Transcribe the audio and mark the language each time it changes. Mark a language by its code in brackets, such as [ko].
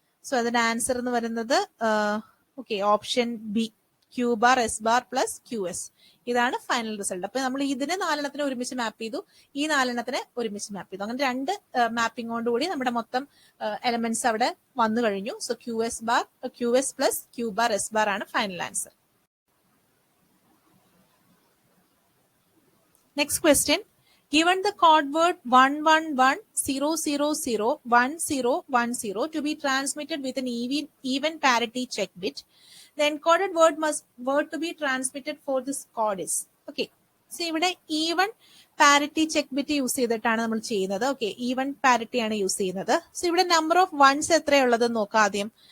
[ml] So അതിന്റെ answer എന്ന് പറയുന്നത് okay option B, Q bar S bar plus Q S. ഇതാണ് ഫൈനൽ റിസൾട്ട്. അപ്പൊ നമ്മൾ ഇതിനെ 4 എണ്ണത്തിനെ ഒരുമിച്ച് മാപ്പ് ചെയ്തു, ഈ 4 എണ്ണത്തിനെ ഒരുമിച്ച് മാപ്പ് ചെയ്തു. അങ്ങനെ 2 മാപ്പിങ്ങോടുകൂടി നമ്മുടെ മൊത്തം എലമെന്റ്സ് അവിടെ വന്നു കഴിഞ്ഞു. So Q S plus Q bar S bar ആണ് final answer. [en] Next question, given the code word 111001010 to be transmitted with an even parity check bit, the encoded word to be transmitted for this code is. [ml] Okay, so ഇവിടെ even parity check bit use ചെയ്തിട്ടാണ് നമ്മൾ ചെയ്യുന്നത്. Okay, even parity ആണ് use ചെയ്യുന്നത്. So ഇവിടെ number of wands എത്രയുള്ളത് നോക്കാം ആദ്യം.